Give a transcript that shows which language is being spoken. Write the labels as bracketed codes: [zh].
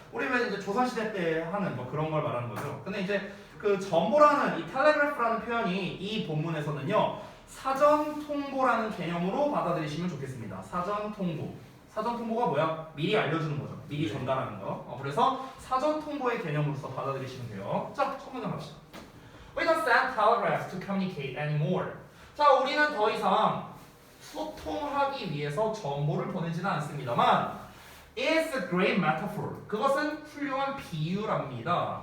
[ko] 우리 왜 이제 조선시대 때 하는 뭐 그런 걸 말하는 거죠. 근데 이제 그 전보라는 이 텔레그래프라는 표현이 이 본문에서는요. 사전 통보라는 개념으로 받아들이시면 좋겠습니다. 사전 통보. 사전 통보가 뭐야? 미리 알려주는 거죠. 미리 전달하는 거. 그래서 사전 통보의 개념으로서 받아들이시면 돼요. 자, 첫 문장 갑시다. [en] We don't send telegraphs to communicate anymore. [ko] 자, 우리는 더 이상 소통하기 위해서 정보를 보내지는 않습니다만 [en] It's a great metaphor. [ko] 그것은 훌륭한 비유랍니다.